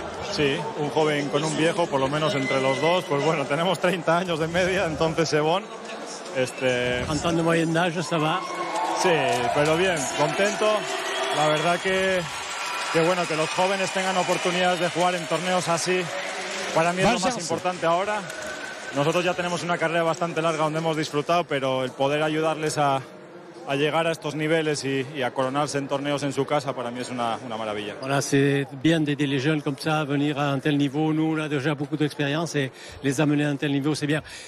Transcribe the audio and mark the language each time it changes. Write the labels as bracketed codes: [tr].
[es] Sí, un joven con un viejo, por lo menos entre los dos. Pues bueno, tenemos 30 años de media, entonces [fr] c'est bon. 30 ans de moyenne d'âge, ça va. [es] Sí, pero bien, contento. La verdad que bueno, que los jóvenes tengan oportunidades de jugar en torneos así, para mí es lo más importante ahora. Nosotros ya tenemos una carrera bastante larga donde hemos disfrutado, pero el poder ayudarles a llegar a estos niveles y a coronarse en torneos en su casa, para mí es una maravilla. [fr] Voilà, c'est bien d'aider les jeunes comme ça à venir à un tel niveau. Nous, on a déjà beaucoup d'expérience et les amener à un tel niveau, c'est bien.